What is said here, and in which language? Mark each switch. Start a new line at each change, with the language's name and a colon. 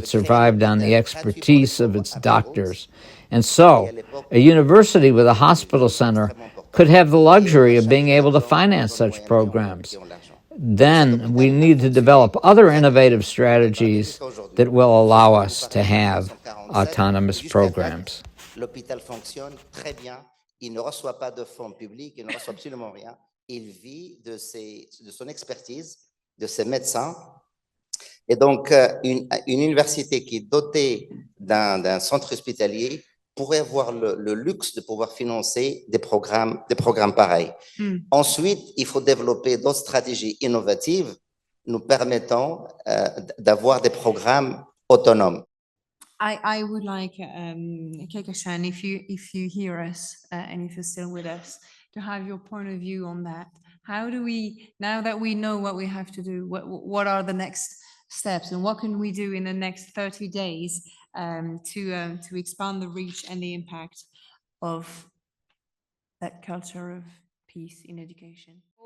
English: It survived on the expertise of its doctors. And so, a university with a hospital center could have the luxury of being able to finance such programs. Then we need to develop other innovative strategies that will allow us to have autonomous programs.
French: L'hôpital fonctionne très bien. Il ne reçoit pas de fonds publics, il ne reçoit absolument rien. Il vit de son expertise, de ses médecins. Et donc, une université qui est dotée d'un centre hospitalier pourrait avoir le luxe de pouvoir financer des programmes pareils. Ensuite, il faut développer d'autres stratégies innovatives nous permettant d'avoir des programmes autonomes.
English: I would like, Kekashan, if you hear us and if you're still with us, to have your point of view on that. How do we, now that we know what we have to do, what are the next steps, and what can we do in the next 30 days to expand the reach and the impact of that culture of peace in education?